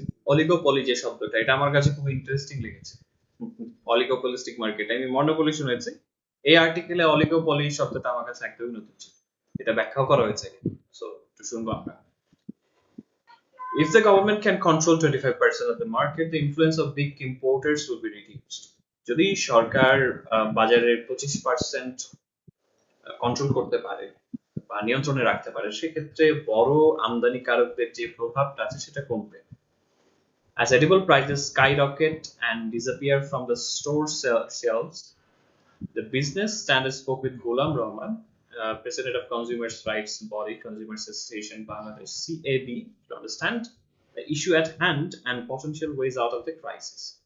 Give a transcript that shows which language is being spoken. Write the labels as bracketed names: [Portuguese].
[Bangla] Oligopoly যে শব্দটা, এটা আমার কাছে খুব ইন্টারেস্টিং লেগেছে। অলিগোপলিস্টিক মার্কেট, আমি মনোপলি শুনেছি। এই আর্টিকেলে অলিগোপলি শব্দটা আমার কাছে একদমই নতুন ছিল, এটা ব্যাখ্যা করা হয়েছে। সো একটু শুনবো আমরা। [English] If the government can control 25% of the market, the influence of big importers will be reduced. [Bangla] যদি সরকার বাজারের 25% কন্ট্রোল করতে পারে বা নিয়ন্ত্রণে রাখতে পারে, সেক্ষেত্রে বড় আমদানিকারকদের যে প্রভাবটা আছে সেটা কমবে। [English] As edible prices skyrocket and disappear from the store shelves, the business standard spoke with Ghulam Rahman, president of Consumers Rights Body Consumers Association Bangladesh (CAB), to understand the issue at hand and potential ways out of the crisis.